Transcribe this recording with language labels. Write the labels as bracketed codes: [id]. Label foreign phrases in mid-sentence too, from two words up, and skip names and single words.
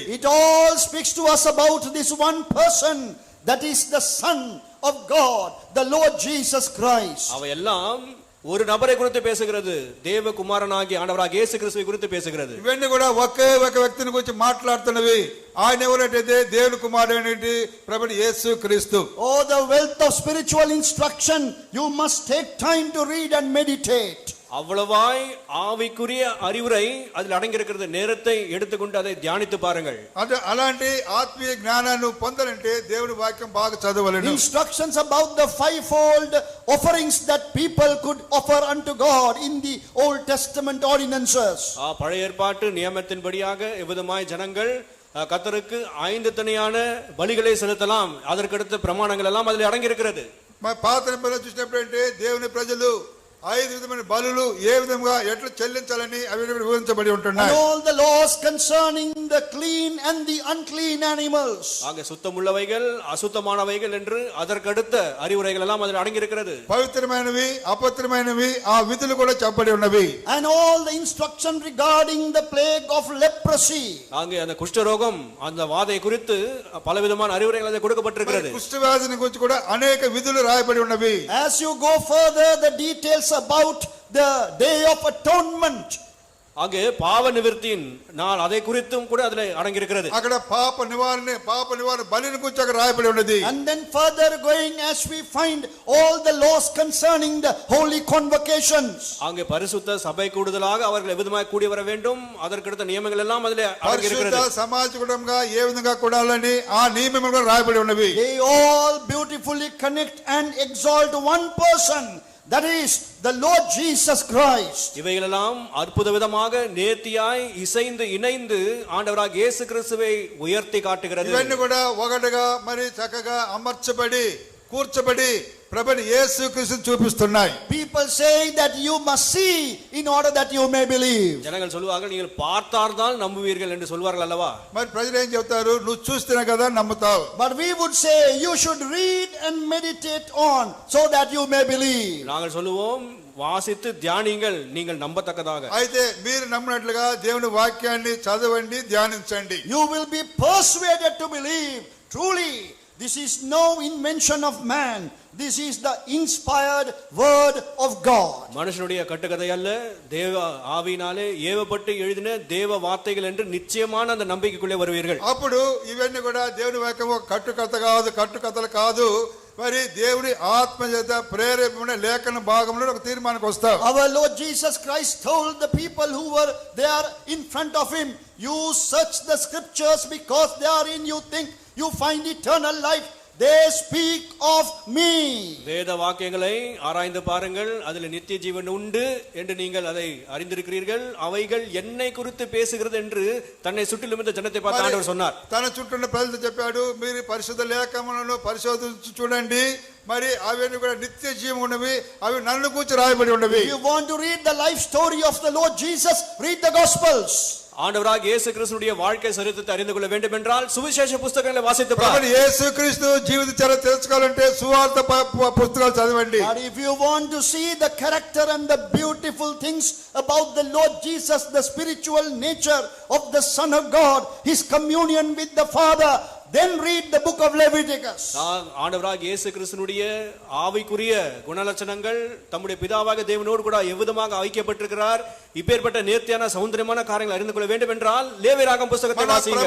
[en] It all speaks to us about this one person, that is the Son of God, the Lord Jesus Christ. [ta] அவையெல்லாம் ஒரு நபரை குறித்து பேசுகிறது. தேவகுமாரனாகிய ஆண்டவராகிய இயேசு கிறிஸ்துவை குறித்து பேசுகிறது. [te] ఇవన్నీ కూడా ఒకే ఒక వ్యక్తిని గురించి మాట్లాడుతున్నవి. ఆయన ఎవరంటే దేవుని కుమారుడైనటువంటి ప్రభువు యేసు క్రీస్తు. [en] Oh, the wealth of spiritual instruction. You must take time to read and meditate. [ta] அவ்வளவாய் ஆவிக்குரிய அறிவுரை அதில் அடங்கி இருக்கிறது. நேரத்தை எடுத்துக்கொண்டு அதை தியானித்து பாருங்கள். [te] అలాంటి ఆత్మీయ జ్ఞానాన్ని పొందాలంటే దేవుని వాక్యం బాగా చదవాలని. [en] Instructions about the fivefold offerings that people could offer unto God in the Old Testament ordinances. [ta] பழைய ஏற்பாட்டு நியமத்தின்படியாக எவ்விதமாய் ஜனங்கள் கர்த்தருக்கு 5 தனியான பலிகளை செலுத்தலாம், அதற்கடுத்த பிரமாணங்கள் எல்லாம் அதில் அடங்கி இருக்கிறது. [te] పాత నిబంధనలో చూసినప్పుడు అంటే దేవుని ప్రజలు ఐదు విధమైన బలులు ఏ విధంగా ఎట్లా చెల్లించాలని అవి వివరించబడి ఉంటున్నాయి. [en] And all the laws concerning the clean and the unclean animals. [ta] ஆக சுத்தமுள்ளவைகள் அசுத்தமானவைகள் என்று அதற்கடுத்த அறிவுரைகள் எல்லாம் அதில் அடங்கி இருக்கிறது. [te] పవిత్రమైనవి అపవిత్రమైనవి ఆ విధులు కూడా చెప్పబడి ఉన్నవి. [en] And all the instruction regarding the plague of leprosy. [ta] அங்கே அந்த குஷ்டரோகம் அந்த வாதை குறித்து பலவிதமான அறிவுரைகள் அதில் கொடுக்கப்பட்டிருக்கிறது. [te] కుష్ఠవ్యాధిని గురించి కూడా అనేక విధులు రాయబడి ఉన్నవి. [en] As you go further, the details about the day of atonement. [ta] அங்கே பாவ நிவர்த்தியின் நாள் அதை குறித்தும் கூட அதில் அடங்கி இருக்கிறது. [te] అక్కడ పాప నివారణ బలిని గురించి అక్కడ రాయబడి ఉన్నది. [en] And then further going, as we find all the laws concerning the holy convocations. [ta] அங்கே பரிசுத்த சபை கூடுதலாக அவர்கள் எவ்விதமாய் கூடி வர வேண்டும் அதற்கடுத்த நியமங்கள் எல்லாம் அதில் அடங்கி இருக்கிறது. [te] పరిశుద్ధ సమాజ కుటుంబంగా ఏ విధంగా కూడాలని ఆ నియమములు కూడా రాయబడి ఉన్నవి. [en] They all beautifully connect and exalt one person, that is the Lord Jesus Christ. [ta] இவைகளெல்லாம் அற்புத விதமாக நேர்த்தியாய் இசைந்து இணைந்து ஆண்டவராகிய இயேசு கிறிஸ்துவை உயர்த்தி காட்டுகிறது. [te] ఇవన్నీ కూడా ఒకటిగా మరి చక్కగా అమర్చబడి కూర్చబడి ప్రభుని యేసుక్రీస్తుని చూపిస్తున్నాయి. [en] People say that you must see in order that you may believe. [ta] ஜனங்கள் சொல்வார்கள் நீங்கள் பார்த்தால்தான் நம்புவீர்கள் என்று சொல்வார்கள் அல்லவா. [te] మరి ప్రజలు ఏం చెప్తారు, నువ్వు చూస్తేనే కదా నమ్ముతావు. [en] But we would say you should read and meditate on so that you may believe. [ta] நாங்கள் சொல்லுவோம் வாசித்து தியானிங்கள் நீங்கள் நம்பத்தக்கதாக. [te] అయితే మీరు నమ్మినట్లుగా దేవుని వాక్యాన్ని చదవండి, ధ్యానించండి. [en] You will be persuaded to believe. Truly, this is no invention of man. This is the inspired word of God. [ta] மனுஷனுடைய கட்டுக்கதை அல்ல, தேவ ஆவியினாலே ஏவப்பட்டு எழுதின தேவ வார்த்தைகள் என்று நிச்சயமான அந்த நம்பிக்கைக்குள்ளே வருவீர்கள். [te] అప్పుడు ఇవన్నీ కూడా దేవుని వాక్యం కట్టుకథలు కాదు, మరి దేవుని ఆత్మ చేత ప్రేరేపణ లేఖన భాగంలో ఒక తీర్మానానికి వస్తావు. [en] Our Lord Jesus Christ told the people who were there in front of him, you search the scriptures because therein you think you find eternal life. They speak of me. [ta] வேத வாக்கியங்களை ஆராய்ந்து பாருங்கள், அதில் நித்திய ஜீவன் உண்டு என்று நீங்கள் அதை அறிந்திருக்கிறீர்கள். அவைகள் என்னை குறித்து பேசுகிறது என்று தன்னை சுற்றிலும் இந்த ஜனத்தை பார்த்து ஆண்டவர் சொன்னார். [te] తన చుట్టూ ప్రజలతో చెప్పాడు, మీరు పరిశుద్ధ లేఖనాలను పరిశోధించి చూడండి, మరి అవన్నీ కూడా నిత్య జీవం ఉన్నవి, అవి నన్ను కూర్చి రాయబడి ఉన్నవి. [en] If you want to read the life story of the Lord Jesus, read the Gospels. [ta] ஆண்டவராகிய இயேசு கிறிஸ்துவின் வாழ்க்கை சரித்திரத்தை அறிந்து கொள்ள வேண்டும் என்றால் சுவிசேஷ புத்தகங்களை வாசித்து பாருங்கள். [te] యేసుక్రీస్తు జీవిత చరిత్ర తెలుసుకోవాలంటే సువార్త పుస్తకాలు చదవండి. [en] But if you want to see the character and the beautiful things about the Lord Jesus, the spiritual nature of the Son of God, his communion with the Father, then read the book of Leviticus. [ta] ஆண்டவராகிய இயேசு கிறிஸ்துவினுடைய ஆவிக்குரிய குணலட்சணங்கள் தம்முடைய பிதாவாக தேவனோடு கூட எவ்விதமாக ஐக்கியப்பட்டிருக்கிறார், இப்பேற்பட்ட நேர்த்தியான சௌந்தரியமான காரியங்களை அறிந்து கொள்ள வேண்டும் என்றால் லேவியராகமம் புத்தகத்தை வாசியுங்கள்.